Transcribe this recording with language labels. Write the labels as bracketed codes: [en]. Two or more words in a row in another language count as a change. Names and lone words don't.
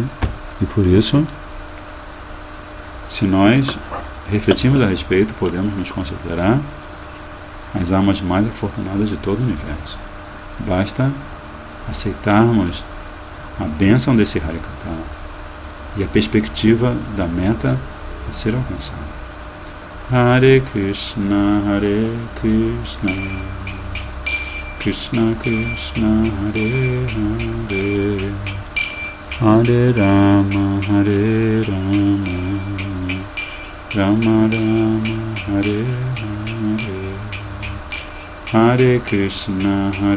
[pt] E por isso, se nós refletirmos a respeito, podemos nos considerar as almas mais afortunadas de todo o universo. Basta aceitarmos a bênção desse Harikata e a perspectiva da meta a ser alcançada. Hare Krishna, Krishna Krishna, Hare Hare, Hare Rama, Hare Rama, Rama Rama, Hare Hare, Hare Krishna,